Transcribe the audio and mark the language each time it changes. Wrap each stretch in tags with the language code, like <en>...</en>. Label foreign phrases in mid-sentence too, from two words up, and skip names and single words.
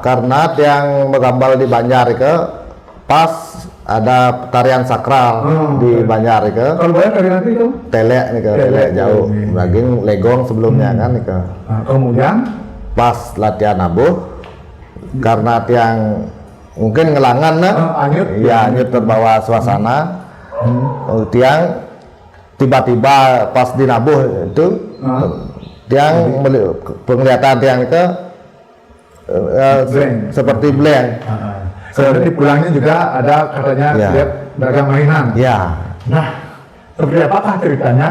<id>Karena yang menggambar di Banjar itu pas ada tarian sakral di Banjar itu. Kalau banyak tarian nanti itu? Telek nih telek jauh. Lagi legong sebelumnya kan nih. Nah, kemudian pas latihan nabuh karena yang mungkin ngelangan anyut terbawa suasana. Tiang tiba-tiba pas dinabuh itu tiang penglihatan tiang itu seperti blank. Jadi pulangnya juga ada katanya lihat dagang mainan. Nah, seperti apakah ceritanya?</id>